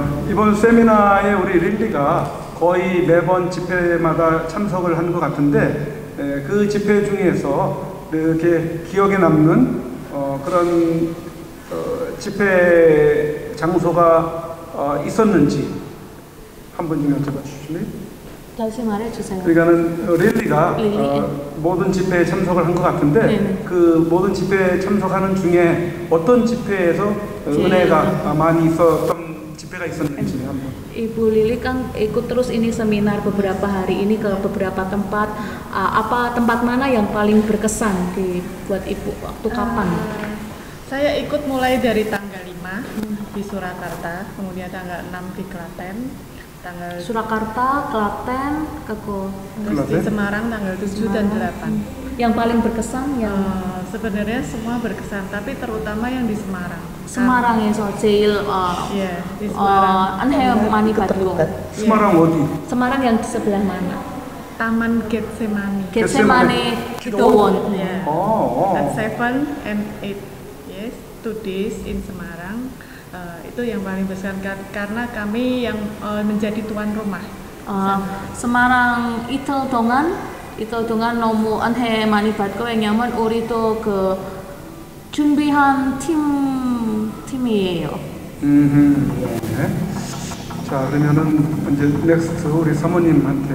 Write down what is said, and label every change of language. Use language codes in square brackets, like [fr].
[ko] 이번 세미나에 우리 릴리가 거의 매번 집회마다 참석을 한 것 같은데 그 집회 중에서 이렇게 기억에 남는 그런 집회 장소가 있었는지 한번 좀 여쭤봐 주실래요? 다시 말해주세요. 그러니까는 릴리가 모든 집회에 참석을 한 것 같은데 네네. 그 모든 집회에 참석하는 중에 어떤 집회에서 은혜가 많이 있었던 집회가 있었는지 한번. [id] Ibu Lili kan ikut terus ini seminar beberapa hari ini ke beberapa tempat. Apa tempat mana yang paling berkesan buat Ibu? Waktu kapan? Saya ikut mulai dari tanggal 5 di Surakarta, kemudian tanggal 6 di Klaten, tanggal Surakarta, Klaten, terus di Semarang tanggal 7 dan 8. Yang paling berkesan yang sebenarnya semua berkesan, tapi terutama yang di Semarang. [ko] Semarang에서 제일 [id] Iya, di Semarang. [ko] aneh 많이 받고. 스마랑 어디? [id] Semarang yang di sebelah mana? Taman Getsemani. Getsemani Gidowon. [en] Yeah. At 7 and 8, yes, 2 days in Semarang. [id] Itu yang paling besar karena kami yang menjadi tuan rumah. [ko] Semarang 이틀 동안 너무 은혜 많이 받고 왜냐면 우리도 그 준비한 팀이에요. 네. 자, 그러면은 이제 넥스트 우리 사모님한테